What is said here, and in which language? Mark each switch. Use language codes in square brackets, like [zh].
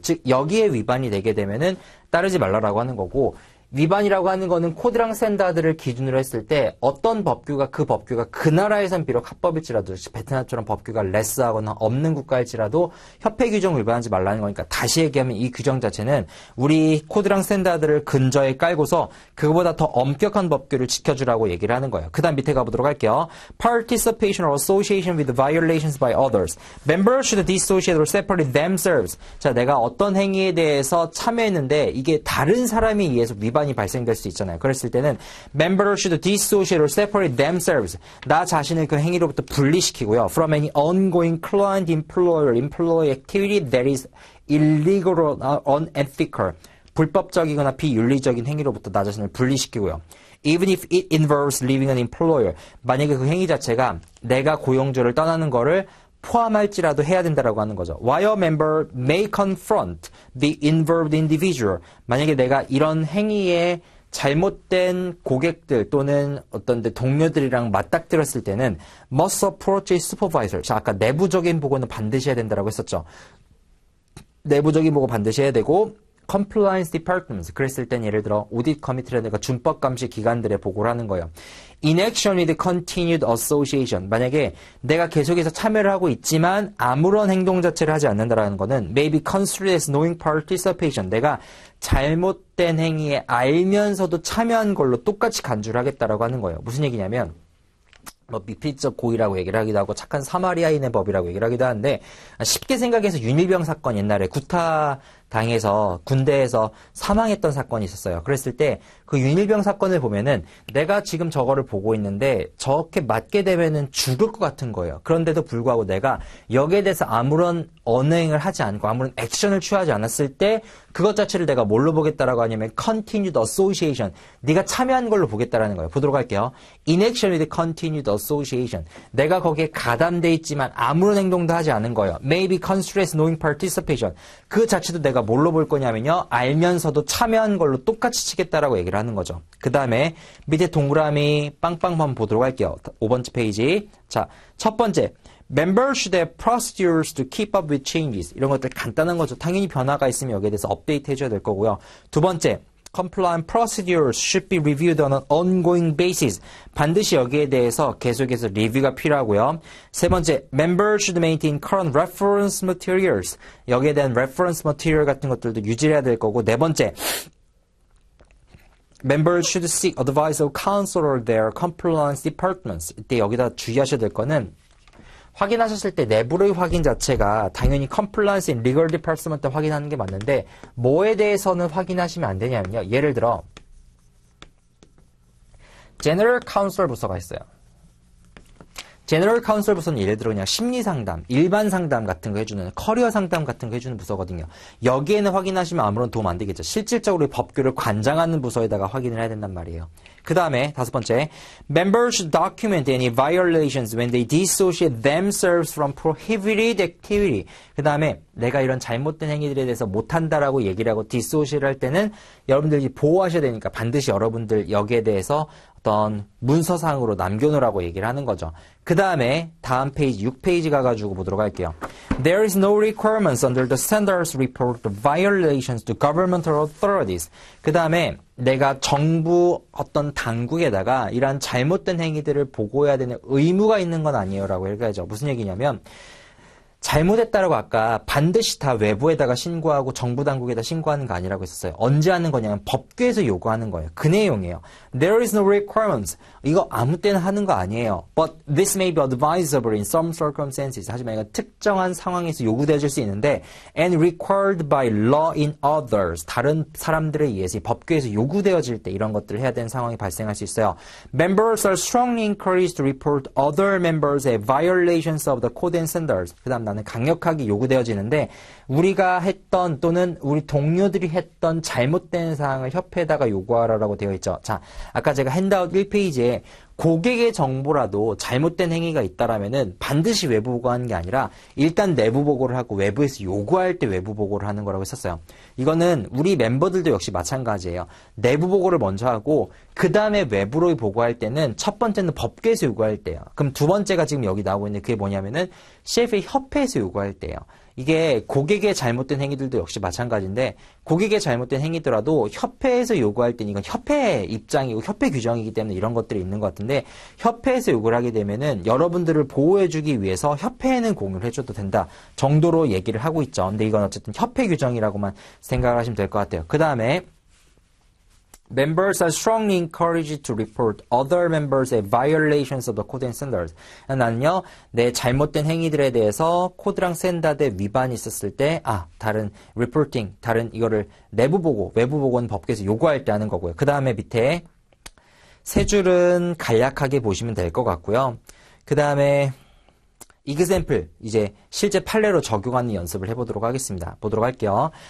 [ko] 즉 여기에 위반이 되게 되면은 따르지 말라라고 하는 거고 위반이라고 하는 거는 코드랑 스탠다드를 기준으로 했을 때 어떤 법규가 그 나라에선 비록 합법일지라도 베트남처럼 법규가 레스하거나 없는 국가일지라도 협회 규정을 위반하지 말라는 거니까 다시 얘기하면 이 규정 자체는 우리 코드랑 스탠다드를 근저에 깔고서 그거보다 더 엄격한 법규를 지켜주라고 얘기를 하는 거예요. 그 다음 밑에 가보도록 할게요. [en] Participation or association with violations by others. Members should dissociate or separate themselves. [ko] 자, 내가 어떤 행위에 대해서 참여했는데 이게 다른 사람에 의해서 위반이 발생될 수 있잖아요. 그랬을 때는 [en] members should dissociate or separate themselves. [ko] 나 자신을 그 행위로부터 분리시키고요. [en] From any ongoing client-employer-employee activity that is illegal or unethical. [ko] 불법적이거나 비윤리적인 행위로부터 나 자신을 분리시키고요. [en] Even if it involves leaving an employer. [ko] 만약에 그 행위 자체가 내가 고용주를 떠나는 거를 포함할지라도 해야 된다라고 하는 거죠. [en] While a member may confront the involved individual. [ko] 만약에 내가 이런 행위에 잘못된 고객들 또는 어떤 동료들이랑 맞닥뜨렸을 때는 [en] must approach a supervisor. [ko] 자, 아까 내부적인 보고는 반드시 해야 된다라고 했었죠. 내부적인 보고 반드시 해야 되고 [en] compliance departments. [ko] 그랬을 땐 예를 들어 audit committee라든가 준법 감시 기관들에 보고를 하는 거예요. [en] In action with continued association. [ko] 만약에 내가 계속해서 참여를 하고 있지만 아무런 행동 자체를 하지 않는다라는 거는 [en] may be construed as knowing participation. [ko] 내가 잘못된 행위에 알면서도 참여한 걸로 똑같이 간주를 하겠다라고 하는 거예요. 무슨 얘기냐면 뭐 미필적 고의라고 얘기를 하기도 하고 착한 사마리아인의 법이라고 얘기를 하기도 하는데 쉽게 생각해서 윤일병 사건 옛날에 구타 당해서 군대에서 사망했던 사건이 있었어요. 그랬을 때 그 윤일병 사건을 보면은 내가 지금 저거를 보고 있는데 저렇게 맞게 되면은 죽을 것 같은 거예요. 그런데도 불구하고 내가 여기에 대해서 아무런 언행을 하지 않고 아무런 액션을 취하지 않았을 때 그것 자체를 내가 뭘로 보겠다라고 하냐면 [en] continued association. [ko] 네가 참여한 걸로 보겠다라는 거예요. 보도록 할게요. [en] In action with continued association. [ko] 내가 거기에 가담돼 있지만 아무런 행동도 하지 않은 거예요. [en] May be construed as knowing participation. [ko] 그 자체도 내가 뭘로 볼 거냐면요. 알면서도 참여한 걸로 똑같이 치겠다라고 얘기를 하는 거죠. 그 다음에 밑에 동그라미 빵빵 한번 보도록 할게요. 5번째 페이지. 자, 첫 번째. [en] Members should have procedures to keep up with changes. [ko] 이런 것들 간단한 거죠. 당연히 변화가 있으면 여기에 대해서 업데이트 해줘야 될 거고요. 두 번째. [en] compliant procedures should be reviewed on an ongoing basis. [ko] 반드시 여기에 대해서 계속해서 리뷰가 필요하고요. 세 번째, [en] members should maintain current reference materials. [ko] 여기에 대한 reference material 같은 것들도 유지해야 될 거고. 네 번째, [en] members should seek advice of counsel or their compliance departments. [ko] 이때 여기다 주의하셔야 될 거는 확인하셨을 때 내부의 확인 자체가 당연히 [en] compliance in legal department [ko] 확인하는 게 맞는데 뭐에 대해서는 확인하시면 안 되냐면요. 예를 들어 general counsel 부서가 있어요. 제너럴 카운슬 부서는 예를 들어 그냥 심리 상담, 일반 상담 같은 거 해주는 커리어 상담 같은 거 해주는 부서거든요. 여기에는 확인하시면 아무런 도움 안 되겠죠. 실질적으로 법규를 관장하는 부서에다가 확인을 해야 된단 말이에요. 그 다음에 다섯 번째, [en] members should document any violations when they dissociate themselves from prohibited activity. [ko] 그 다음에 내가 이런 잘못된 행위들에 대해서 못한다라고 얘기를 하고 dissociate 할 때는 여러분들이 보호하셔야 되니까 반드시 여러분들 여기에 대해서 어떤 문서상으로 남겨놓으라고 얘기를 하는 거죠. 그 다음에 다음 페이지 6페이지 가가지고 보도록 할게요. [en] There is no requirements under the standards report the violations to governmental authorities. [ko] 그 다음에 내가 정부 어떤 당국에다가 이러한 잘못된 행위들을 보고해야 되는 의무가 있는 건 아니에요 라고 얘기하죠. 무슨 얘기냐면 잘못했다라고 아까 반드시 다 외부에다가 신고하고 정부 당국에다 신고하는 거 아니라고 했었어요. 언제 하는 거냐면 법규에서 요구하는 거예요. 그 내용이에요. [en] There is no requirements. [ko] 이거 아무 때나 하는 거 아니에요. [en] But this may be advisable in some circumstances. [ko] 하지만 이건 특정한 상황에서 요구되어질 수 있는데 [en] and required by law in others. [ko] 다른 사람들에 의해서 법규에서 요구되어질 때 이런 것들을 해야 되는 상황이 발생할 수 있어요. [en] Members are strongly encouraged to report other members' violations of the code and standards. [ko] 그 다음 나는 강력하게 요구되어지는데 우리가 했던 또는 우리 동료들이 했던 잘못된 사항을 협회에다가 요구하라라고 되어 있죠. 자, 아까 제가 핸드아웃 1페이지에 고객의 정보라도 잘못된 행위가 있다라면은 반드시 외부 보고하는 게 아니라 일단 내부 보고를 하고 외부에서 요구할 때 외부 보고를 하는 거라고 했었어요. 이거는 우리 멤버들도 역시 마찬가지예요. 내부 보고를 먼저 하고 그 다음에 외부로 보고할 때는 첫 번째는 법규에서 요구할 때요. 그럼 두 번째가 지금 여기 나오고 있는데 그게 뭐냐면은 CFA 협회에서 요구할 때예요. 이게 고객의 잘못된 행위들도 역시 마찬가지인데 고객의 잘못된 행위더라도 협회에서 요구할 때는 이건 협회 입장이고 협회 규정이기 때문에 이런 것들이 있는 것 같은데 협회에서 요구를 하게 되면은 여러분들을 보호해주기 위해서 협회에는 공유를 해줘도 된다 정도로 얘기를 하고 있죠. 근데 이건 어쨌든 협회 규정이라고만 생각을 하시면 될 것 같아요. 그 다음에 [en] Members are strongly encouraged to report other members' violations of the code and standards. [ko] 나는요, 내 잘못된 행위들에 대해서 코드랑 스탠다드에 위반이 있었을 때, 다른 reporting, 다른 이거를 내부 보고, 외부 보고는 법규에서 요구할 때 하는 거고요. 그 다음에 밑에 세 줄은 간략하게 보시면 될 것 같고요. 그 다음에 example, 이제 실제 판례로 적용하는 연습을 해보도록 하겠습니다. 보도록 할게요.